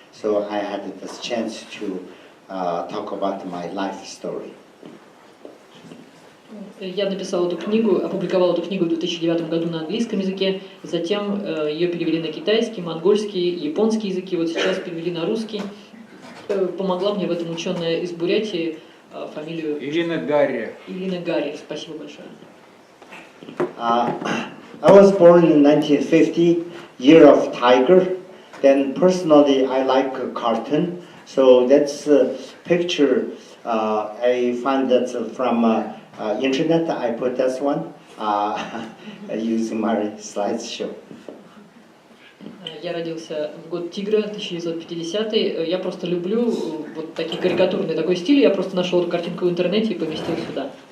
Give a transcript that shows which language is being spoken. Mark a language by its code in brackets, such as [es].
[en] So I had this chance to talk about my life story. [ru] Я написал эту книгу, опубликовал эту книгу в 2009 году на английском языке, затем ее перевели на китайский, монгольский, японский языки, вот сейчас перевели на русский. Помогла мне в этом ученая из Бурятии, фамилию... Ирина Гарри. Ирина Гарри, спасибо большое. [en] I was born in 1950, year of tiger. Then personally I like a cartoon, so that's a picture I find that from internet. I put this one using my slideshow. [ru] Я родился в год тигра, 1950-й. Я просто люблю вот такие карикатурные такой стиль. Я просто нашел эту картинку в интернете и поместил сюда.